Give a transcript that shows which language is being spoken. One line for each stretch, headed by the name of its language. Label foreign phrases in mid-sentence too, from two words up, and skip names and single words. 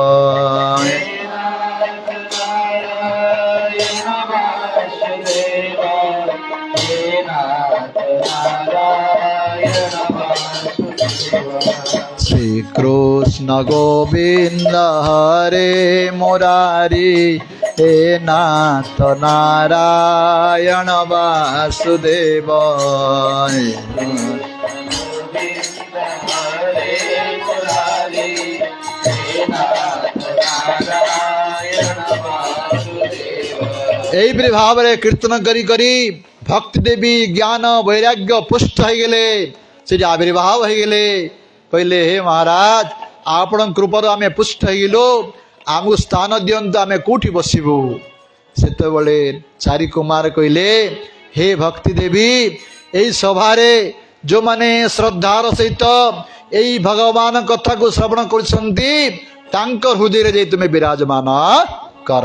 Sanskrit: শ্রীকৃষ্ণ গোবিন্দ হরে মুরারি হে নাথ নারায়ণ বাসুদেব।
Odia: এইপରି ଭାବରେ କୀର୍ତ୍ତନ କରି କରି ଭକ୍ତି ଦେବୀ ଜ୍ଞାନ ବୈରାଗ୍ୟ ପୁଷ୍ଟ ହେଇଗଲେ, ସେଠି ଆବିର୍ଭାବ ହେଇଗଲେ। କହିଲେ ହେ ମହାରାଜ, ଆପଣଙ୍କ କୃପାରୁ ଆମେ ପୁଷ୍ଟ ହେଇଗଲୁ, ଆମକୁ ସ୍ଥାନ ଦିଅନ୍ତୁ, ଆମେ କୋଉଠି ବସିବୁ? ସେତେବେଳେ ଚାରି କୁମାର କହିଲେ ହେ ଭକ୍ତି ଦେବୀ, ଏଇ ସଭାରେ ଯୋଉମାନେ ଶ୍ରଦ୍ଧାର ସହିତ ଏଇ ଭଗବାନ କଥାକୁ ଶ୍ରବଣ କରୁଛନ୍ତି ତାଙ୍କ ହୃଦୟରେ ଯାଇ ତୁମେ ବିରାଜମାନ କର।